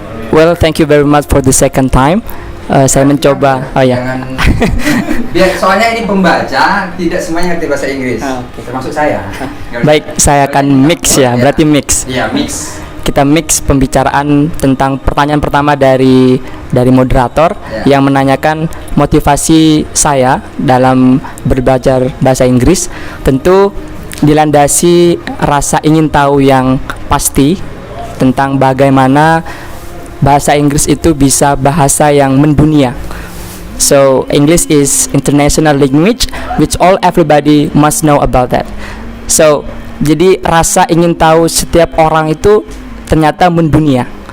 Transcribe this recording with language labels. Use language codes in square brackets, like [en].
[en] Well, thank you very much for the second time. [id] Saya mencoba. Oh ya. Jangan, soalnya ini pembaca tidak semuanya ngerti bahasa Inggris. Okay. Termasuk saya. Baik, saya akan mix ya. Berarti mix. Iya, mix. Kita mix pembicaraan tentang pertanyaan pertama dari moderator yang menanyakan motivasi saya dalam belajar bahasa Inggris. Tentu dilandasi rasa ingin tahu yang pasti tentang bagaimana bahasa Inggris itu bisa bahasa yang mendunia. [en] So English is international language which everybody must know about that. [id] So jadi rasa ingin tahu setiap orang itu ternyata mendunia.